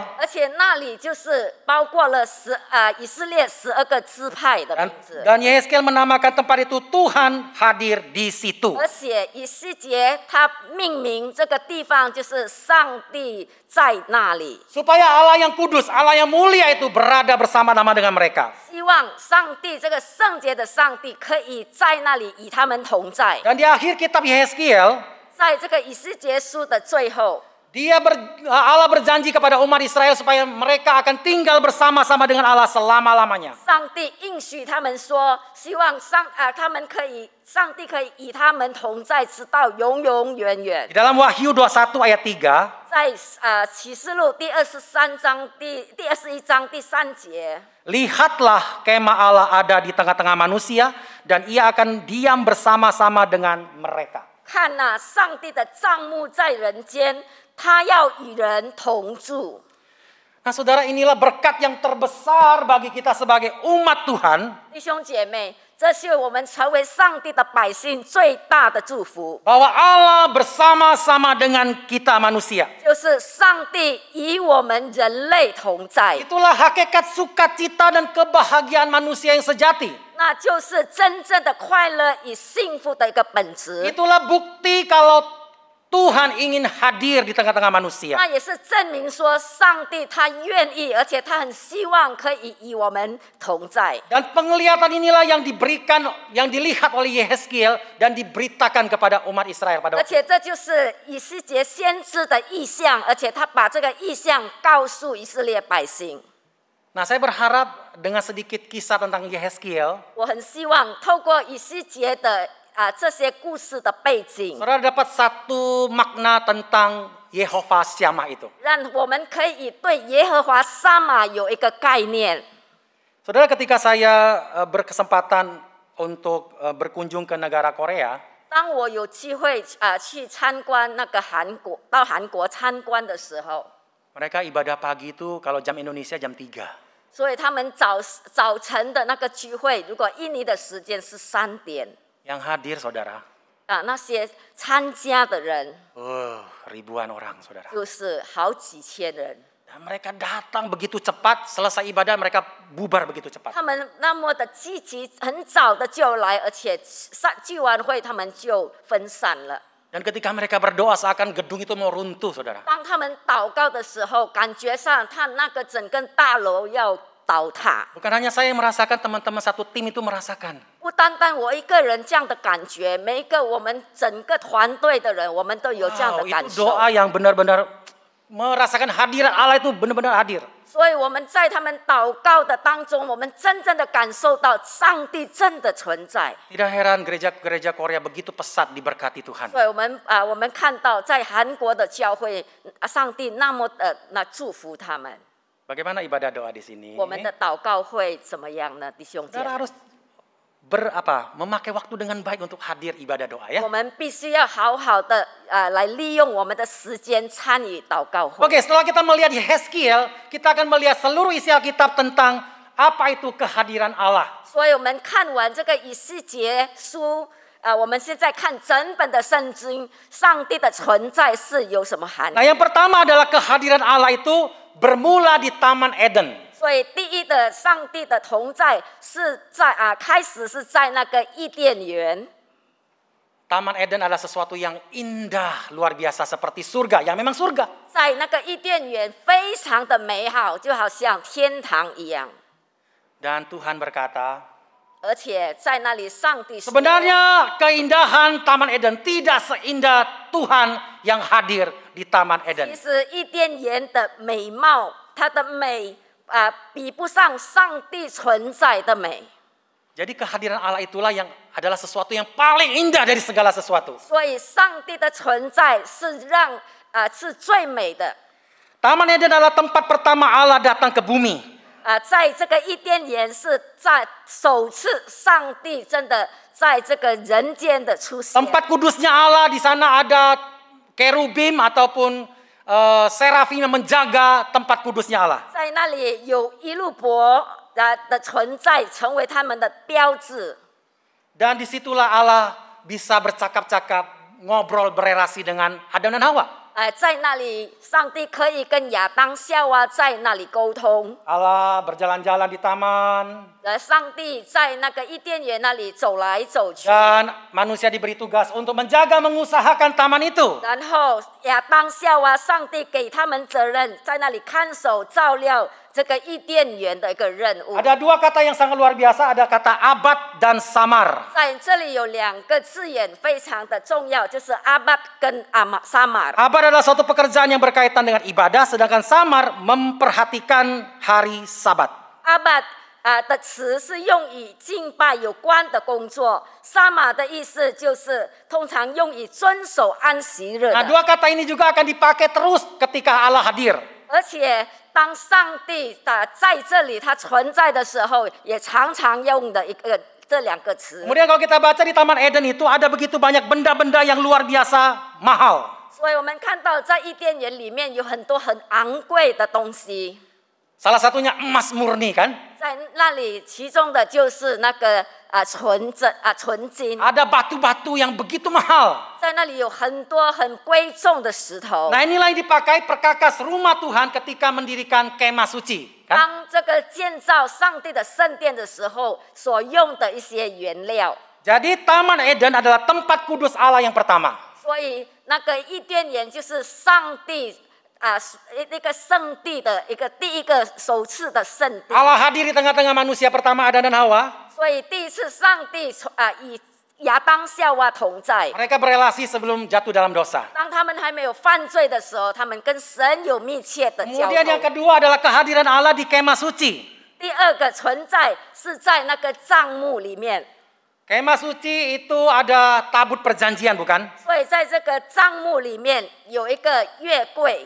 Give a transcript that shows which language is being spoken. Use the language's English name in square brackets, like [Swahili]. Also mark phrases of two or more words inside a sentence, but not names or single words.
[Chinese] 而且那里就是包括了以色列12个支派的名字。 [Indonesian] Dan Yehezkiel menamakan tempat itu Tuhan hadir di situ. [Chinese] 而且以西结他命名这个地方就是上帝在那里， [Indonesian] Supaya Allah yang kudus, Allah yang mulia itu berada bersama-sama dengan mereka. [Chinese] 希望上帝这个圣洁的上帝可以在那里与他们同在。 [Indonesian] Dan di akhir kitab Yehezkiel, [Chinese] 在这个以西结书的最后， [Indonesian] Allah berjanji kepada umat Israel supaya mereka akan tinggal bersama-sama dengan Allah selama-lamanya. [Chinese] 上帝应许他们说，希望上帝可以与他们同在，直到永永远远 [Indonesian] Di。dalam Wahyu 21 ayat 3, [Chinese] 在启示录第23章第21章第3节， [Indonesian] lihatlah kemah Allah ada di tengah-tengah manusia dan ia akan diam bersama-sama dengan mereka. [Chinese] 看哪，上帝的帐幕在人间，他要与人同住。 [Indonesian] Nah saudara, inilah berkat yang terbesar bagi kita sebagai umat Tuhan. [Chinese] 弟兄姐妹，这是我们成为上帝的百姓最大的祝福， [Indonesian] Bahwa Allah bersama-sama dengan kita manusia. [Chinese] 就是上帝与我们人类同在， [Indonesian] Itulah hakikat sukacita dan kebahagiaan manusia yang sejati. [Chinese] 那就是真正的快乐与幸福的一个本质。 [Indonesian] Itulah bukti kalau Tuhan ingin hadir di tengah-tengah manusia. [Chinese] 那也是证明说，上帝他愿意，而且他很希望可以与我们同在。 [Indonesian] Dan penglihatan inilah yang diberikan, yang dilihat oleh Yehezkiel dan diberitakan kepada umat Israel pada [Chinese] 而 [Indonesian] waktu [Chinese] 且这就是以斯结先知的意象，而且他把这个意象告诉以色列百姓。 [Indonesian] Nah, saya berharap dengan sedikit kisah tentang Yehezkiel, [Chinese] 我很希望透过以斯结的这些故事的背景， [Indonesian] saudara dapat satu makna tentang Yehova Syamah itu. [Chinese] 让我们可以对耶和华沙玛有一个概念。 [Indonesian] Saudara, ketika saya berkesempatan untuk berkunjung ke negara Korea, [Chinese] 当我有机会去参观那个到韩国参观的时候， [Indonesian] mereka ibadah pagi itu kalau jam Indonesia jam 3. [Chinese] 所以他们早晨的那个聚会，如果印尼的时间是3点， [Indonesian] Yang hadir saudara, [Chinese] 那些参加的人 [Indonesian] ribuan orang saudara. [Chinese] 就是好几千人。 [Indonesian] Dan mereka datang begitu cepat, selesai ibadah mereka bubar begitu cepat. [Chinese] 他们那么的积极，很早的就来，而且聚完会他们就分散了。 [Indonesian] Dan ketika mereka berdoa seakan gedung itu mau runtuh saudara. [Chinese] 当他们祷告的时候，感觉上他那个整个大楼要倒塌。 [Indonesian] Bukan hanya saya yang merasakan, teman-teman satu tim itu merasakan. [Chinese] 不单单我一个人这样的感觉，每一个我们整个团队的人，我们都有这样的感 [Indonesian] Itu [Chinese] 受。 [Indonesian] doa yang benar-benar merasakan hadirat Allah itu benar-benar hadir. [Chinese] 所以我们在他们祷告的当中，我们真正的感受到上帝真的存在。 [Indonesian] Tidak heran gereja-gereja Korea begitu pesat diberkati Tuhan. [Chinese] 所以我们看到在韩国的教会，上帝那么的祝福他们。 [Indonesian] Bagaimana ibadah doa di sini? [Chinese] 我们的祷告会怎么样呢，弟兄姐 [Indonesian] Saudara [Chinese] 妹？ [Indonesian] harus memakai waktu dengan baik untuk hadir ibadah doa ya. [Chinese] 我们必须要好好的来利用我们的时间参与祷告会。 [Indonesian] Oke, setelah kita melihat Yehezkiel, kita akan melihat seluruh isi Alkitab tentang apa itu kehadiran Allah. [Chinese] 所以我们看完这个以斯结书，我们现在看整本的圣经，上帝的存在是有什么含义？ [Indonesian] Nah, yang pertama adalah kehadiran Allah itu bermula di Taman Eden. [Chinese] 所以第一的上帝的同在是在开始是在那个伊甸园。 [Indonesian] Taman Eden adalah sesuatu yang indah, luar biasa seperti surga, yang memang surga. [Chinese] 在那个伊甸园非常的美好，就好像天堂一样。 [Indonesian] Dan Tuhan berkata, [Chinese] 而且在那里，上帝说 [Indonesian] sebenarnya keindahan Taman Eden tidak seindah Tuhan yang hadir di Taman [Chinese] 其 [Indonesian] Eden. [Chinese] 实伊甸园的美貌，它的美比不上上帝存在的美。 [Indonesian] Jadi kehadiran Allah itulah yang adalah sesuatu yang paling indah dari segala sesuatu. [Chinese] 所以上帝的存在是是最美的。 [Indonesian] Taman Eden adalah tempat pertama Allah datang ke bumi. [Chinese] 在这个伊甸园是在首次上帝真的在这个人间的出现。 [Indonesian] Tempat kudusnya Allah, di sana ada kerubim ataupun serafim yang menjaga tempat kudusnya Allah. [Chinese] 在那里有一路伯的存在，成为他们的标志。 [Indonesian] Dan disitulah Allah bisa bercakap-cakap, ngobrol, berelasi dengan Adam dan Hawa. [Chinese] 在那里，上帝可以跟亚当、夏娃在那里沟通。 [Indonesian] Allah berjalan-jalan di taman. [Chinese] 上帝在那个伊甸园那里走来走去。 [Indonesian] Dan manusia diberi tugas untuk menjaga, mengusahakan taman itu. [Chinese] 然后亚当、夏娃，上帝给他们责任，在那里看守、照料这个伊甸园的一个任务。 [Indonesian] Ada dua kata yang sangat luar biasa, ada kata abad dan samar. [Chinese] 在这里有2个字眼非常的重要，就是阿巴跟沙马。 [Indonesian] Abad adalah suatu pekerjaan yang berkaitan dengan ibadah, sedangkan samar memperhatikan hari Sabat. [Chinese] 阿巴的词是用与敬拜有关的工作，沙马的意思就是通常用以遵守安息日 [Indonesian] Nah, [Chinese] 的。 [Indonesian] dua kata ini juga akan dipakai terus ketika Allah hadir. [Chinese] 而且当上帝在这里他存在的时候，也常常用的这2个词。 [Indonesian] Kemudian kalau kita baca di Taman Eden itu ada begitu banyak benda-benda yang luar biasa mahal. [Chinese] 所以我们看到在伊甸园里面有很多很昂贵的东西。 [Indonesian] Salah satunya emas murni kan? [Chinese] 在那里，其中的就是那个纯金。 [Indonesian] Ada batu-batu yang begitu mahal. [Chinese] 在那里有很多很贵重的石头。 [Indonesian] Nah inilah yang dipakai perkakas rumah Tuhan ketika mendirikan kemah suci. Kan? [Chinese] 当这个建造上帝的圣殿的时候，所用的一些原料。 [Indonesian] Jadi Taman Eden adalah tempat kudus Allah yang pertama. [Chinese] 所以那个伊甸园就是上帝一个圣地的第一个首次的圣地。 [Indonesian] Allah hadir di tengah-tengah manusia pertama Adam dan Hawa. [Chinese] 所以第一次上帝与亚当夏娃同在。 [Indonesian] Mereka berelasi sebelum jatuh dalam dosa. [Chinese] 当他们还没有犯罪的时候，他们跟神有密切的交 [Indonesian] Kemudian yang [Chinese] 通。 [Indonesian] kedua adalah kehadiran Allah di kemah suci. [Chinese] 第二个存在是在那个帐幕里面。 [Indonesian] Kemah suci itu ada tabut perjanjian bukan? [Chinese] 所以在这个帐幕里面有一个月柜，